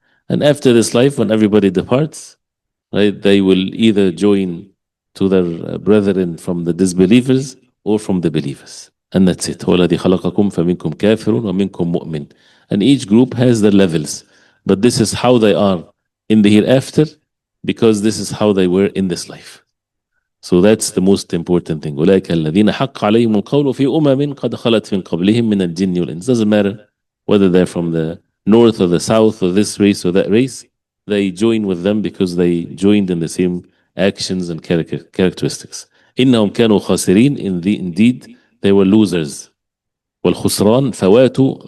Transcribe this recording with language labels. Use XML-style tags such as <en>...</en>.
<en>And after this life, when everybody departs, right, they will either join to their brethren from the disbelievers or from the believers. And that's it.</en> <ar>وَالَّذِي خَلَقَكُمْ فَمِنْكُمْ كَافِرٌ وَمِنْكُمْ مُؤْمِنٌ.</ar> <en>And each group has their levels. But this is how they are in the hereafter, because this is how they were in this life. So that's the most important thing.</en> <ar>أولئك الذين حق عليهم القول في أمم قد خلت من قبلهم من الجن والإنس.</ar> <en>Doesn't matter whether they're from the north or the south or this race or that race. They join with them because they joined in the same actions and characteristics.</en> <ar>إنهم كانوا خاسرين.</ar> <en>Indeed, they were losers.</en> <ar>والخسران فوات.</ar>